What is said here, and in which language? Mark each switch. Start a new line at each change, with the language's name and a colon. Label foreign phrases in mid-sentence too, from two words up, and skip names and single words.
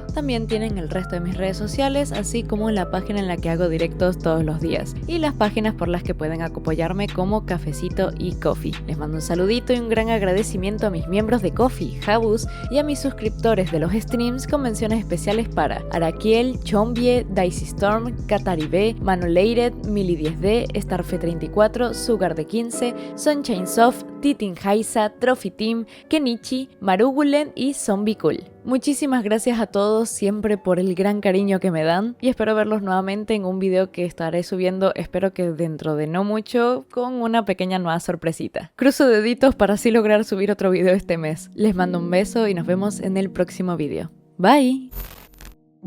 Spanish: También tienen el resto de mis redes sociales, así como la página en la que hago directos todos los días. Y las páginas por las que pueden apoyarme como Cafecito y Ko-fi. Les mando un saludito y un gran agradecimiento a mis miembros de Ko-fi, Jabus, y a mis suscriptores de los streams con menciones especiales para Araquiel, Chombie, Dicey Storm, Kataribe, Manoleired, Mili10D, Starfe34, Sugar de 15, Sunshine Soft, Titin Haisa, Trophy Team, Kenichi, Marugulen y Zombie Cool. Muchísimas gracias a todos siempre por el gran cariño que me dan y espero verlos nuevamente en un video que estaré subiendo, espero que dentro de no mucho, con una pequeña nueva sorpresita. Cruzo deditos para así lograr subir otro video este mes. Les mando un beso y nos vemos en el próximo video.